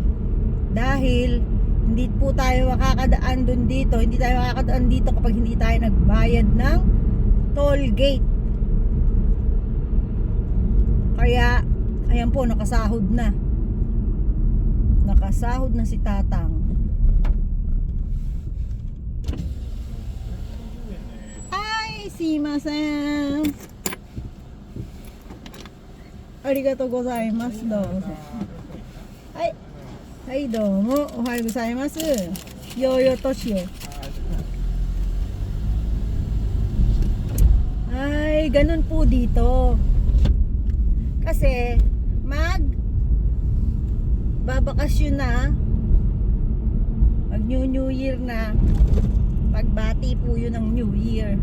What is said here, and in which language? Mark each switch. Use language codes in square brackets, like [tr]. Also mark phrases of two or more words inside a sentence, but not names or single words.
[tl] Dahil hindi po tayo makakadaan dun dito, hindi tayo makakadaan dito kapag hindi tayo nagbayad ng toll gate. Kaya, ayan po, nakasahod na. Nakasahod na si Tatang. [ja] Simasen. ありがとうございます. どうぞ。はい、どうも. おはようございます. Yoyo toshio. [tl] Ay, ganun po dito. Kasi babakasyon na. Mag New Year na. Pagbati po yun ng New Year.